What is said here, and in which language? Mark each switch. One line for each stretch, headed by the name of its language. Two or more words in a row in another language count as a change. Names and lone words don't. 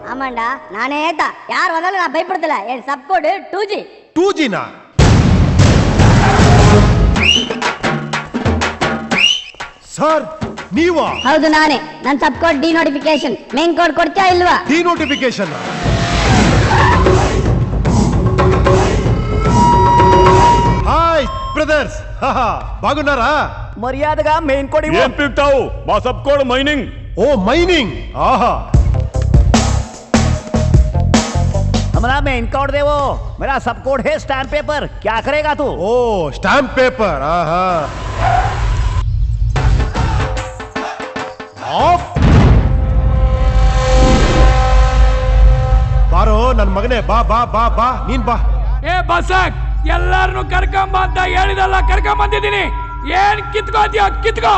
Kannada: ಮಂಡ ನಾನೇ ಹೇಳ್ತಾ ಯಾರು ಮೊದಲು ನಾ ಭಯಪಡ್ತಿಲ್ಲ ಏನ್
English: sub code
Kannada: 2G 2G ನಾ ಸರ್ ನೀವಾ? ಹೌದು ನಾನೇ. ನನ್
English: sub code
Kannada: ಡಿ ನೋಟಿಫಿಕೇಶನ್
English: main code
Kannada: ಕೊಡ್ತೀಯಾ ಇಲ್ವಾ? ಡಿ ನೋಟಿಫಿಕೇಶನ್
Telugu: హాయ్ బ్రదర్స్ బాగున్నారా? మర్యాదగా
English: main code
Telugu: ఏం పీక్తావు? మా
English: sub code mining.
Telugu: ఓ మైనింగ్ ఆహా
Hindi: हमारा
English: main code
Hindi: दे वो मेरा
English: sub code
Hindi: है
English: stamp paper
Hindi: क्या करेगा तू?
Telugu: ఓ స్టాంప్ పేపర్ ఆహా
Kannada: ಆಫ್ ಬಾರೋ ನನ್ ಮಗನೇ ಬಾ ಬಾ ಬಾ ಬಾ ನೀನ್ ಬಾ. ಏ ಬಸಕ್ ಎಲ್ಲಾರನ್ನು ಕರ್ಕೊಂಬ ಅಂತ ಹೇಳಿದಲ್ಲ ಕರ್ಕೊಂಬಂದಿದ್ದೀನಿ. ಏನ್ ಕಿತ್ಕೋತೀಯ ಕಿತ್ಕೋ.